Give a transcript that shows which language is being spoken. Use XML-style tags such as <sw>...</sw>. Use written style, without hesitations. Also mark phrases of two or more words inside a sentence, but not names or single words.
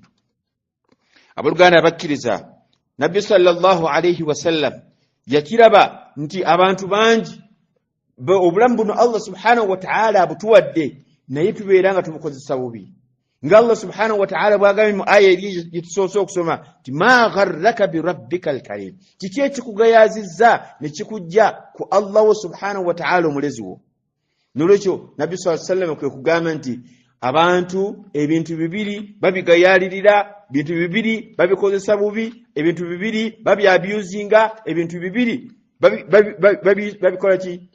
<lg>Abooluganda bakkiriza nabbi</lg> <ar>صلى الله عليه وسلم</ar> <lg>yakiraba nti abantu bangi obulamu buno Allah</lg> <ar>سبحانه وتعالى</ar> <lg>abutuwadde, naye tubeera nga tubukozesa bubi. Nga Allah</lg> <ar>سبحانه وتعالى</ar> <lg>bw'agambye mu aya eri gyetusoose okusoma nti</lg> <ar>ما غرك بربك الكريم,</ar> <lg>kiki ekikugayazizza ne kikujja ku Allah wo</lg> <ar>سبحانه وتعالى</ar> <lg>omulezi wo? Nolwekyo nabbi</lg> <ar>صلى الله عليه وسلم</ar> <lg>kwe kugamba nti abantu ebintu bibiri babigayalirira, bintu bibiri babikozesa bubi, ebintu bibiri babyabusinga, ebintu bibiri babikola ki?</lg>